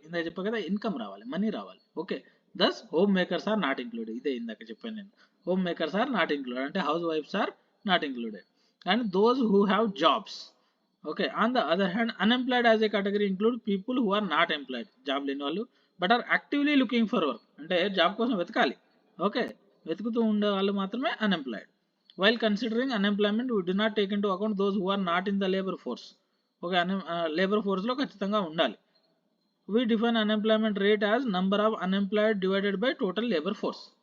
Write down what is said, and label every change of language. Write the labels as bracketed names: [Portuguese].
[Telugu] Indaka cheppa kada income రావాలి, money రావాలి. Okay. [English] Thus, homemakers are not included. [Telugu] ఇదే ఇందాక చెప్పాను నేను. [English] Homemakers are not included. అంటే house wives are not included. And those who have jobs. Okay. On the other hand, unemployed as a category include people who are not employed. [Telugu] Job లేని వాళ్ళు, [English] but are actively looking for work. [Telugu] అంటే job కోసం వెతకాలి. Okay, వెతుకుతూ ఉండే వాళ్ళు మాత్రమే unemployed. [English] While considering unemployment, we do not take into account those who are not in the labor force. [Telugu] Okay, labor force లో ఖచ్చితంగా ఉండాలి. [English] We define unemployment rate as number of unemployed divided by total labor force.